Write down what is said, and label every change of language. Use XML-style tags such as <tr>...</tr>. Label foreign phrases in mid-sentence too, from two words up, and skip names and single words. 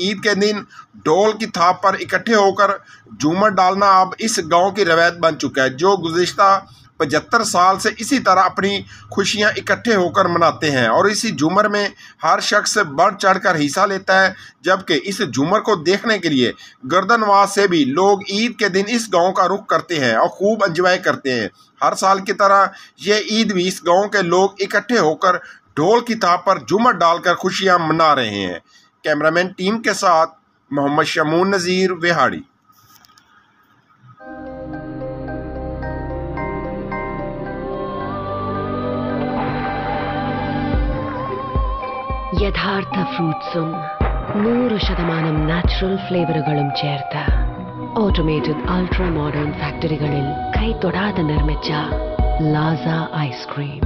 <ur>عید کے دن ڈھول کی تھاپ پر اکٹھے ہو کر جھومر ڈالنا اب اس گاؤں کی روایت بن چکا ہے، جو گزشتہ 75 سال سے اسی طرح اپنی خوشیاں اکٹھے ہو کر مناتے ہیں، اور اسی جھومر میں ہر شخص بڑھ چڑھ کر حصہ لیتا ہے، جبکہ اس جھومر کو دیکھنے کے لیے گردنواز سے بھی لوگ عید کے دن اس گاؤں کا رخ کرتے ہیں اور خوب انجوائے کرتے ہیں۔ ہر سال کی طرح یہ عید بھی اس گاؤں کے لوگ اکٹھے ہو کر ڈھول کی تھاپ پر جھومر ڈال کر خوشیاں منا رہے ہیں۔ کیمرامین ٹیم کے ساتھ محمد شمون نذیر، وہاڑی۔</ur> <ml>യഥാർത്ഥ ഫ്രൂട്ട്സും 100% നാച്ചുറൽ ഫ്ലേവറുകളും ചേർത്ത്</ml> <en>automated ultra modern</en> <ml>ഫാക്ടറികളിൽ കൈതൊടാതെ നിർമ്മിച്ച ലാസ ഐസ്ക്രീം.</ml>